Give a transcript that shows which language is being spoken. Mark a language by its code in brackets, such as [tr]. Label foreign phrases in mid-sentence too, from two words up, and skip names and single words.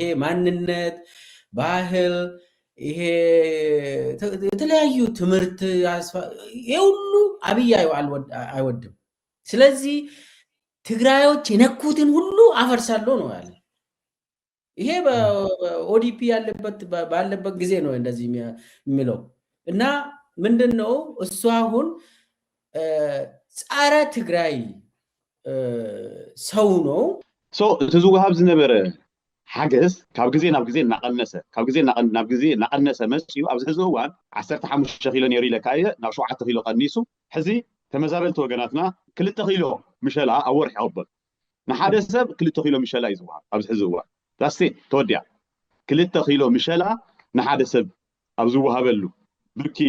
[am] ማንነት፣ ባህል፣ ይሄ የተለያዩ ትምህርት ይሄ ሁሉ አብይ አይወድም። ስለዚህ ትግራዮች የነኩትን ሁሉ አፈርሳለሁ ነው ያለ። ይሄ በኦዲፒ ባለበት ጊዜ ነው እንደዚህ የሚለው እና ምንድነው እሱ አሁን ጸረ ትግራይ ሰው ነው። [ti] እቲ ዝውሃብ ዝነበረ ሓገዝ ካብ ግዜ ናብ ግዜ እናቐነሰ ካብ ግዜ ናብ ግዜ እናቐነሰ መፅኡ ኣብዚ ሕዚ እዋን 15 ኪሎ ነይሩ ኢለካ እየ ናብ 7 ኪሎ ቀኒሱ ሕዚ ተመዛበልቲ ወገናትና 2 ኪሎ ምሸላ ኣብ ወርሒ ይቕበል። ንሓደ ሰብ 2 ኪሎ ምሸላ እዩ ዝውሃብ ኣብዚ ሕዚ እዋን ዳስቴ ተወዲያ 2 ኪሎ ምሸላ ንሓደ ሰብ ኣብ ዝውሃበሉ ብርኪ